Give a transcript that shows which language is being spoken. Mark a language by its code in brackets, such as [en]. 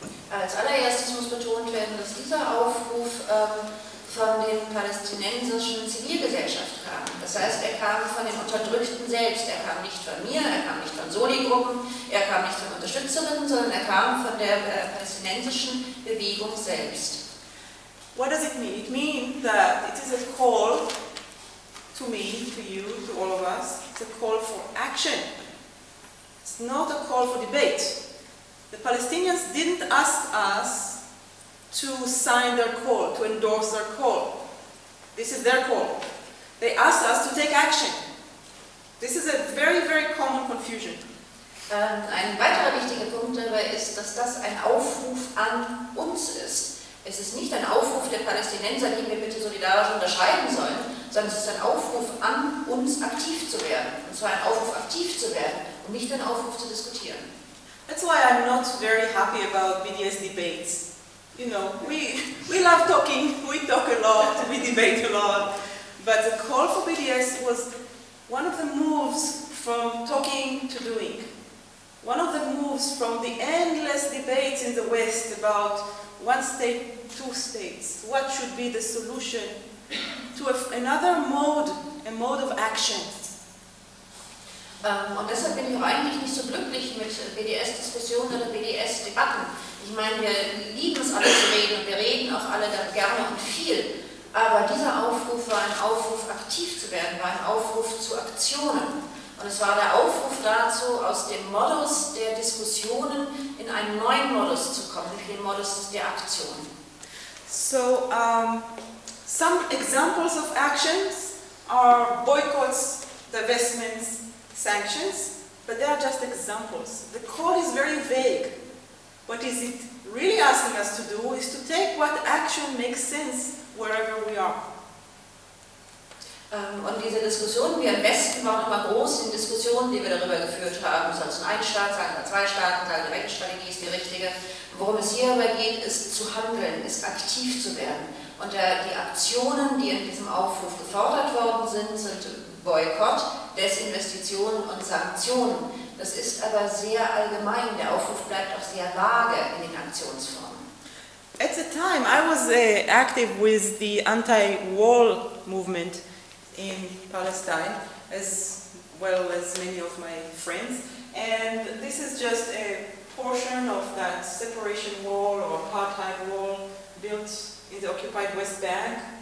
[de] Als allererstes muss betont werden, dass dieser Aufruf von den palästinensischen Zivilgesellschaft kam. Das heißt, er kam von den Unterdrückten selbst. Er kam nicht von mir, er kam nicht von Soli-Gruppen, er kam nicht von Unterstützerinnen, sondern er kam von der palästinensischen Bewegung selbst. [en] What does it mean? It means that it is a call to me, to you, to all of us. It's a call for action. It's not a call for debate. The Palestinians didn't ask us to sign their call, to endorse their call. This is their call. They asked us to take action. This is a very, very common confusion. [de] Ein weiterer wichtiger Punkt dabei ist, dass das ein Aufruf an uns ist. Es ist nicht ein Aufruf der Palästinenser, die wir bitte solidarisch unterschreiben sollen, sondern es ist ein Aufruf an uns, aktiv zu werden. Und zwar ein Aufruf, aktiv zu werden und nicht ein Aufruf zu diskutieren. [en] That's why I'm not very happy about BDS debates. You know, we love talking, we talk a lot, we debate a lot. But the call for BDS was one of the moves from talking to doing. One of the moves from the endless debates in the West about one state, two states, what should be the solution, to another mode, a mode of action. [de] Und deshalb bin ich auch eigentlich nicht so glücklich mit BDS-Diskussionen oder BDS-Debatten. Ich meine, wir lieben es alle zu reden und wir reden auch alle da gerne und viel. Aber dieser Aufruf war ein Aufruf, aktiv zu werden, war ein Aufruf zu Aktionen. Und es war der Aufruf dazu, aus dem Modus der Diskussionen in einen neuen Modus zu kommen, in den Modus der Aktion. [en] So, some examples of actions are boycotts, divestments, sanctions, but they are just examples. The call is very vague. What is it really asking us to do is to take what action makes sense wherever we are. [de] Und diese Diskussionen, wie am besten, waren immer groß, die Diskussionen, die wir darüber geführt haben, soll es ein Staat sein oder zwei Staaten sein, welche Strategie ist die richtige. Worum es hier aber geht, ist zu handeln, ist aktiv zu werden. Und die Aktionen, die in diesem Aufruf gefordert worden sind, sind Boykott, Desinvestitionen und Sanktionen. Das ist aber sehr allgemein, der Aufruf bleibt auch sehr vage in den Aktionsformen. [en] At the time I was active with the anti-wall movement in Palestine, as well as many of my friends, and this is just a portion of that separation wall or apartheid wall built in the occupied West Bank.